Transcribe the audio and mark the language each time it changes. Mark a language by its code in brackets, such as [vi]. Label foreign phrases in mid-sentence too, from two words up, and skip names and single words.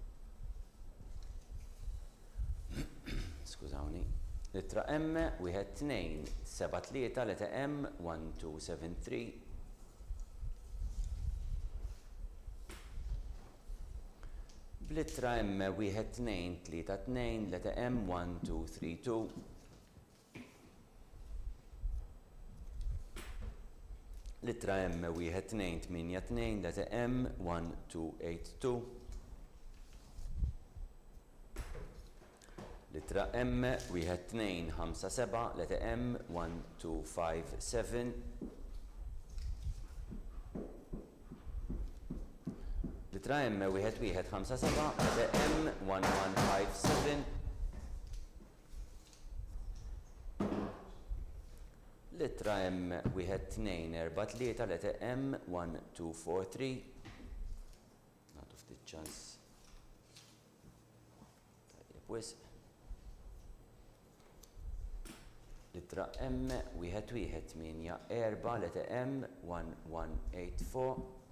[mt] Skużawni. Littra M 1273 leta M 1273. Bl-ittra M 1232 leta M 1232. Littra M 1282 leta M 1282. Littra M 1257 leta M 1257. Littra M 1157 leta M 1157. Littra M 1243 leta M 1243. Nagħtu ftit ċans. Tajjeb wisq. Littra M 1184 leta M 1184.